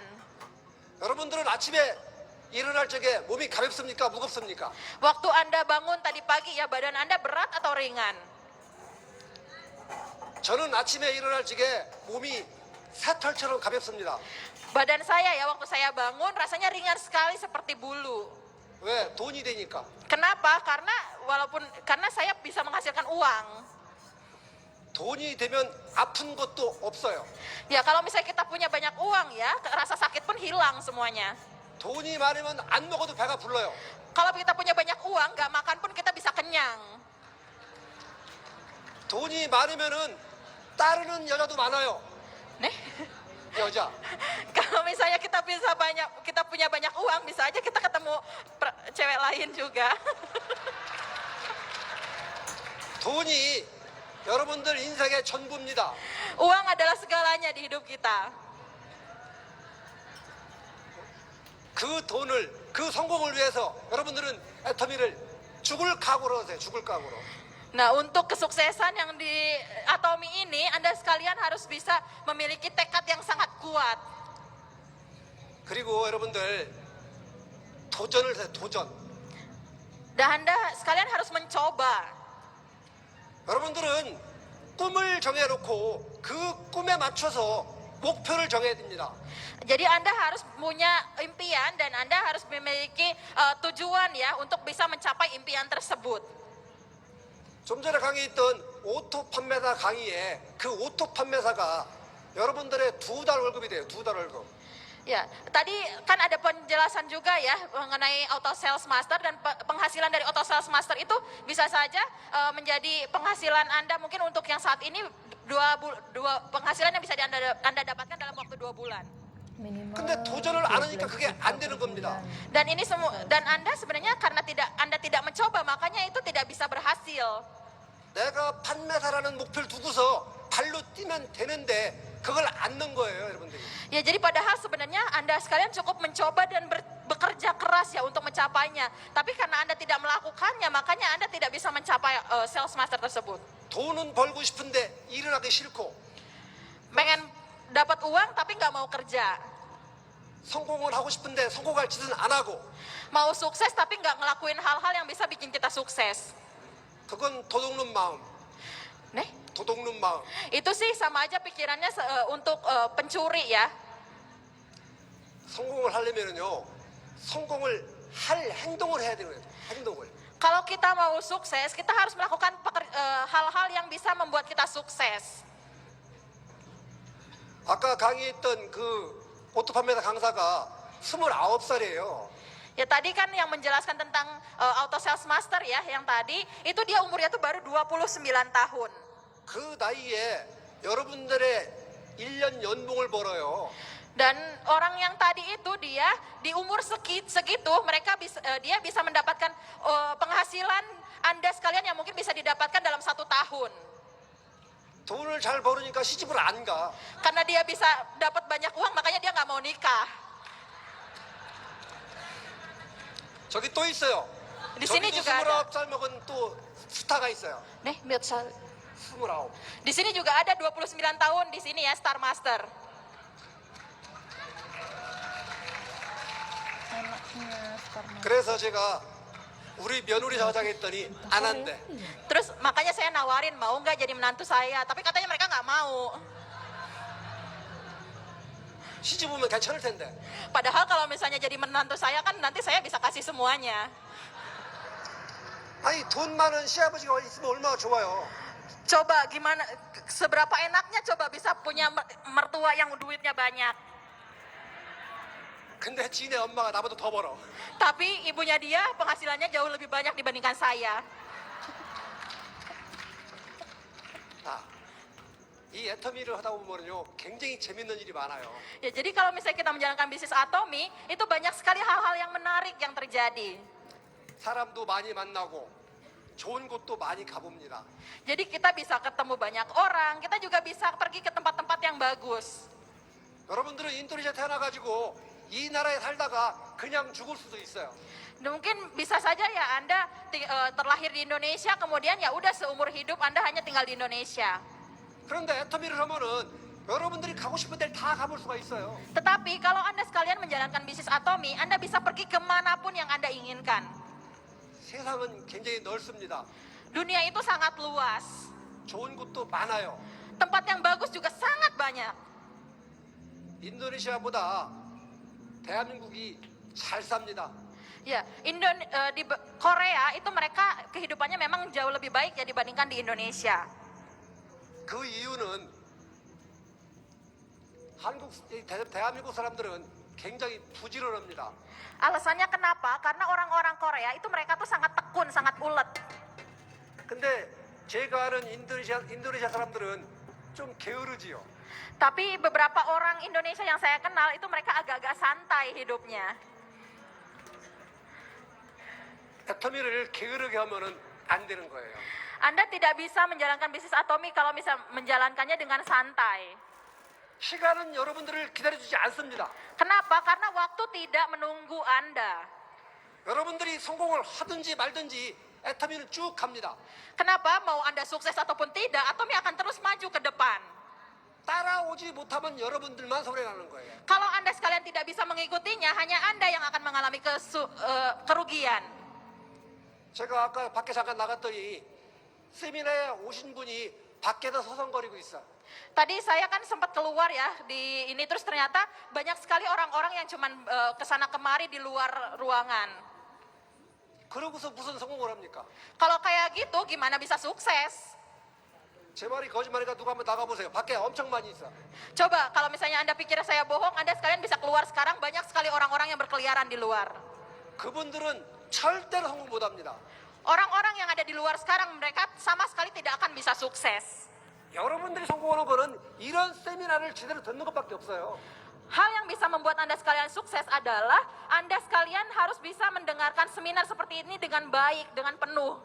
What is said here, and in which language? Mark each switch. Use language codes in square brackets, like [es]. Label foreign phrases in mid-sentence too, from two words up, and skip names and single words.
[ko] 여러분들은 아침에 일어날 적에 몸이 가볍습니까? 무겁습니까? [id] Waktu Anda bangun tadi pagi ya, badan Anda berat atau ringan? [ko] 저는 아침에 일어날 적에 몸이 새털처럼 가볍습니다. [id] Badan saya ya, waktu saya bangun rasanya ringan sekali seperti bulu. [ko] 왜? 돈이 되니까. [id] Kenapa? Karena saya bisa menghasilkan uang. [ko] 돈이 되면 아픈 것도 없어요. [id] Ya kalau misalnya kita punya banyak uang ya, rasa sakit pun hilang semuanya. [ko] 돈이 많으면 안 먹어도 배가 불러요. [id] Kalau kita punya banyak uang, nggak makan pun kita bisa kenyang. [ko] 돈이 많으면은 따르는 여자도 많아요. [id] Nih, 여자. kalau misalnya kita punya banyak uang, bisa aja kita ketemu cewek lain juga. [ko] 돈이 여러분들 인생의 전부입니다. [id] Uang adalah segalanya di hidup kita. [ko] 그 돈을, 그 성공을 위해서 여러분들은 애터미를 죽을 각오로 하세요. 죽을 각오로. [id] Nah, untuk kesuksesan yang di Atomi ini, Anda sekalian harus bisa memiliki tekad yang sangat kuat. [ko] 그리고 여러분들 도전을 해요. 도전. [id] Dan Anda sekalian harus mencoba. [ko] 여러분들은 꿈을 정해놓고 그 꿈에 맞춰서 목표를 정해야 됩니다. [id] Jadi Anda harus punya impian dan Anda harus memiliki tujuan ya untuk bisa mencapai impian tersebut. [ko] 좀 전에 강의했던 오토 판매사 강의에 그 오토 판매사가 여러분들의 2달 월급이 돼요. 2달 월급. [id] Ya, tadi kan ada penjelasan juga ya mengenai [en] auto sales master [id] dan penghasilan dari [en] auto sales master [id] itu bisa saja menjadi penghasilan Anda mungkin untuk yang saat ini dua penghasilan yang bisa Anda dapatkan dalam waktu 2 bulan. [ko] 근데 도전을 안 하니까 그게 안 되는 겁니다. [id] Dan ini dan Anda sebenarnya karena Anda tidak mencoba makanya itu tidak bisa berhasil. [ko] 내가 판매사라는 목표를 두고서 발로 뛰면 되는데 그걸 안 넣은 거예요, 여러분들이. [id] Ya jadi padahal sebenarnya Anda sekalian cukup mencoba dan bekerja keras ya untuk mencapainya. Tapi karena Anda tidak melakukannya makanya Anda tidak bisa mencapai [en] sales master [id] tersebut. [ko] 돈은 벌고 싶은데 일을 하기 싫고 [id] Pengen dapat uang tapi nggak mau kerja. [ko] 성공을 하고 싶은데 성공할 짓은 안 하고 [id] Mau sukses tapi nggak ngelakuin hal-hal yang bisa bikin kita sukses. [ko] 그건 도둑놈 마음, [id] Nih, [ko] 도둑놈 마음. [id] itu sih sama aja pikirannya untuk pencuri ya. [ko] 성공을 하려면은요, 성공을 할 행동을 해야 되는 거예요. 행동을. [id] Kalau kita mau sukses, kita harus melakukan hal-hal yang bisa membuat kita sukses. [ko] 아까 강의했던 그 오토 판매사 강사가 29살이에요. [id] Ya tadi kan yang menjelaskan tentang [en] auto sales master [id] ya, yang tadi itu dia umurnya tuh baru 29 tahun. [ko] 그 나이에 여러분들의 1년 연봉을 벌어요. [id] Dan orang yang tadi itu dia di umur segitu dia bisa mendapatkan penghasilan Anda sekalian yang mungkin bisa didapatkan dalam 1 tahun. [ko] 돈을 잘 벌으니까 시집을 안 가. [id] Karena dia bisa dapat banyak uang makanya dia nggak mau nikah. [ko] 저기 또 있어요. [id] Di sini [ko] 저기도 [id] juga ada. [ko] 29살 먹은 또 스타가 있어요. [id] Nih, lihat 29. di sini juga ada 29 tahun di sini ya, Star Master. [ko] 그래서 제가 우리 며느리 사장했더니 안 한대. [id] Terus makanya saya nawarin mau nggak jadi menantu saya, tapi katanya mereka nggak mau. [ko] 시집 오면 괜찮을 텐데. [id] Padahal kalau misalnya jadi menantu saya kan nanti saya bisa kasih semuanya. [ko] 아니 돈 많은 시아버지가 있으면 얼마나 좋아요. [id] Coba gimana, seberapa enaknya coba bisa punya mertua yang duitnya banyak. [ko] 근데 지네 엄마가 나보다 더 벌어. [id] Tapi ibunya dia penghasilannya jauh lebih banyak dibandingkan saya. [ko] 아, 이 애터미를 하다 보면요 굉장히 재밌는 일이 많아요. [id] Ya jadi kalau misalnya kita menjalankan bisnis Atomi, itu banyak sekali hal-hal yang menarik yang terjadi. [ko] 사람도 많이 만나고 좋은 곳도 많이 가봅니다. [id] Jadi kita bisa ketemu banyak orang, kita juga bisa pergi ke tempat-tempat yang bagus. [ko] 여러분들은 인도네시아 태어나가지고 이 나라에 살다가 그냥 죽을 수도 있어요. [id] Mungkin bisa saja ya Anda terlahir di Indonesia, kemudian ya udah seumur hidup Anda hanya tinggal di Indonesia. [ko] 그런데 애터미를 하면은 여러분들이 가고 싶은 데를 다 가볼 수가 있어요. [id] Tetapi kalau Anda sekalian menjalankan bisnis Atomi, Anda bisa pergi kemanapun yang Anda inginkan. [ko] 세상은 굉장히 넓습니다. [id] Dunia itu sangat luas. [ko] 좋은 곳도 많아요. [id] Tempat yang bagus juga sangat banyak. [ko] 인도네시아보다 대한민국이 잘 삽니다. [id] Ya, di Korea itu mereka kehidupannya memang jauh lebih baik ya dibandingkan di Indonesia. [ko] 그 이유는 대한민국 사람들은 굉장히 부지런합니다. [id] Alasannya kenapa? Karena orang-orang Korea itu mereka tuh sangat tekun, sangat ulet. [ko] 근데 제가 아는 인도네시아 사람들은 좀 게으르지요. [id] Tapi beberapa orang Indonesia yang saya kenal itu mereka agak-agak santai hidupnya. [ko] 애터미를 게으르게 하면은 안 되는 거예요. [id] Anda tidak bisa menjalankan bisnis Atomi kalau bisa menjalankannya dengan santai. [ko] 시간은 여러분들을 기다려주지 않습니다. [id] Kenapa? Karena waktu tidak menunggu Anda. [ko] 여러분들이 성공을 하든지 말든지 애터미는 쭉 갑니다. [id] Kenapa? Mau Anda sukses ataupun tidak, Atomi akan terus maju ke depan. [ko] 따라오지 못하면 여러분들만 손해나는 거예요. [id] Kalau Anda sekalian tidak bisa mengikutinya, hanya Anda yang akan mengalami kerugian. [ko] 제가 아까 밖에 잠깐 나갔더니 세미나에 오신 분이 밖에서 서성거리고 있어. [id] Tadi saya kan sempat keluar ya di ini, terus ternyata banyak sekali orang-orang yang cuman kesana kemari di luar ruangan. [ko] 그러고서 무슨 성공을 합니까? [id] Kalau kayak gitu gimana bisa sukses? [ko] 제 말이 거짓말이니까 누가 한번 나가보세요. 밖에 엄청 많이 있어. [id] Coba kalau misalnya Anda pikir saya bohong, Anda sekalian bisa keluar sekarang, banyak sekali orang-orang yang berkeliaran di luar. [ko] 그분들은 절대로 성공 못합니다. [id] Orang-orang yang ada di luar sekarang, mereka sama sekali tidak akan bisa sukses. [ko] 여러분들이 성공하는 거는 이런 세미나를 제대로 듣는 것밖에 없어요. [id] Hal yang bisa membuat Anda sekalian sukses adalah Anda sekalian harus bisa mendengarkan seminar seperti ini dengan baik, dengan penuh.